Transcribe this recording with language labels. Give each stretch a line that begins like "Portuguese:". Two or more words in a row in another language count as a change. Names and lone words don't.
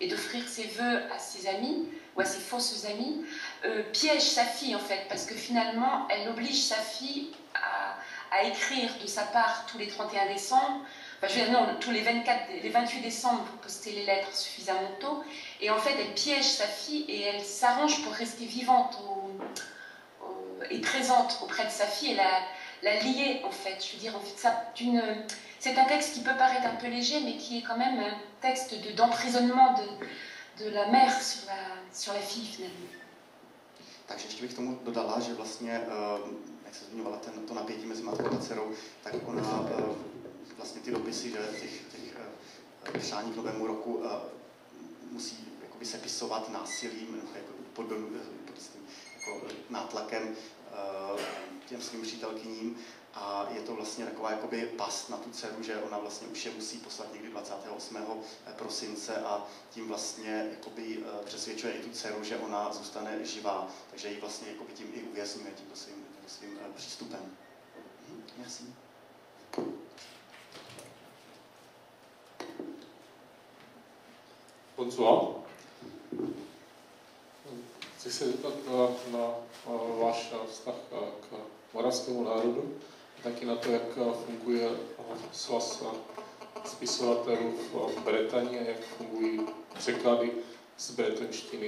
French: d'offrir ses vœux à ses amis, ou à ses fausses amies, piège sa fille en fait, parce que finalement, elle oblige sa fille à écrire de sa part tous les 31 décembre, enfin, je veux dire, non, tous les 28 décembre pour poster les lettres suffisamment tôt, et en fait, elle piège sa fille et elle s'arrange pour rester vivante et présente auprès de sa fille et la lier en fait. Je veux dire, en fait, c'est un texte qui peut paraître un peu léger, mais qui est quand même un texte d'emprisonnement de la mère sur la fille finalement.
Czech: Takže ještě bych tomu dodala, že vlastně, jak se zmiňovala to napětí mezi matkou a dcerou, tak ona vlastně ty dopisy, že těch přání k novému roku musí jakoby sepisovat násilím, jako pod jako nátlakem těm svým přítelkyním a je to vlastně taková jakoby past na tu dceru, že ona vlastně už je musí poslat někdy 28. prosince a tím vlastně jakoby přesvědčuje i tu dceru, že ona zůstane živá, takže ji vlastně jakoby tím i uvězňuje tímto svým přístupem.
French: Merci. Bonsoir.
Czech: Chci se zeptat na váš vztah k moravskému národu, taky na to, jak funguje svaz spisovatelů v Bretani a jak fungují překlady z bretonštiny.